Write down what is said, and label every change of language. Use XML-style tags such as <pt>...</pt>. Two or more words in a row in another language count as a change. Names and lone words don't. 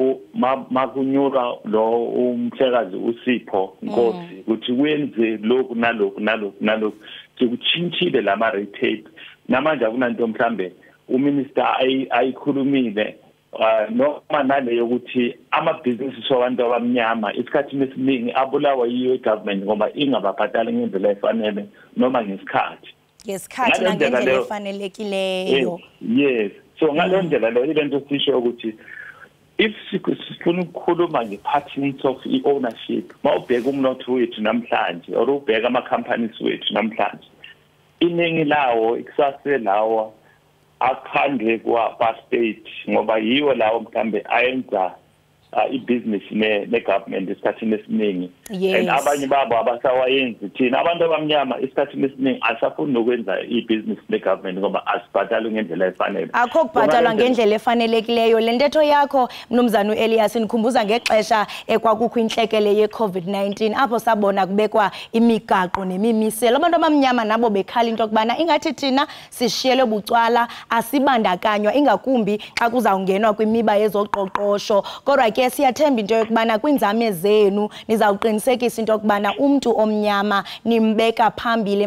<zu>makunyura lo umhlekazi uSipho Nkosi ukuthi wenze lokhu nalokhu sikuchintshile lama</zu> <en>red tape</en> <zu>namanje akunanto mhlambe uminister ayikhulumile noma naleyo ukuthi ama-business wabantu abamnyama isikhathi esiningi abulawa yiyo i-government ngoba ingababhatali ngendlela efanele noma ngesikhathi nangendlela efanelekileyo. Yes, so ngaleyo ndlela leyo ilento sisho ukuthi if sifuna ukukhuluma nge-</zu> <en>patterns of</en> <zu>i-ownership mawubheka umnotho wethu namhlanje or ubheka ama-companies wethu namhlanje iningi lawo ikusase lawo akhandle kwa-state ngoba yiwo lawo mhlambe ayenza i-business ne-government esikhathini esiningi and abanye babo abasawayenzi thina abantu abamnyama esikhathini esiningi asafuni nokwenza i-business ne-government ngoba asibhatalwe ngendlela efanele.</zu> <xh>Akho kubhatalwa ngendlela efanelekileyo. Le ntetho yakho mnumzana uElias nikhumbuza ngexesha ekwakukho inhlekele ye-COVID-19 apho sabona kubekwa imigaqo nemimiselo abantu abamnyama nabo bekhala into yokubana ingathi thina sishiyele bucwala asibandakanywa ingakumbi xa kuzawungenwa kwimiba yezoqoqosho kodwa ke siyathemba into yokubana kwinzame zenu nizawuqinisekisa into yokubana umntu omnyama nimbeka phambili.</xh>